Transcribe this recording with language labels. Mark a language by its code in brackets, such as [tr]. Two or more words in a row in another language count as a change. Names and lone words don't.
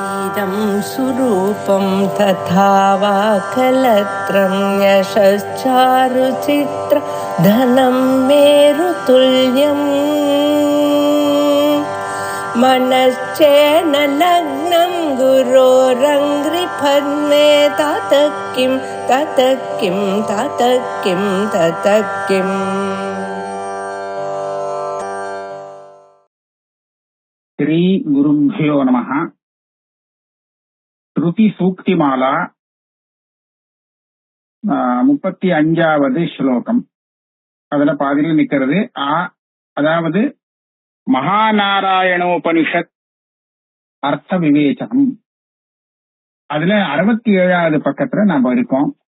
[sa] इदं सुरूपं तथा वा कलत्रं यशश्चारुचित्र धनं मेरुतुल्यम् मनश्चेन लग्नं गुरोरङ्घ्रिपद्मे ततः किं ततः किं ततः किं ततः किम् श्री गुरुभ्यो नमः. [ta] श्रुति सूक्तिमाला 35வது ஸ்லோகம். அதுல பாதியில் நிக்கிறது அதாவது மகாநாராயணோபனிஷத் அர்த்த விவேச்சனம். அதுல 67வது பக்கத்துல நாம இருக்கோம்.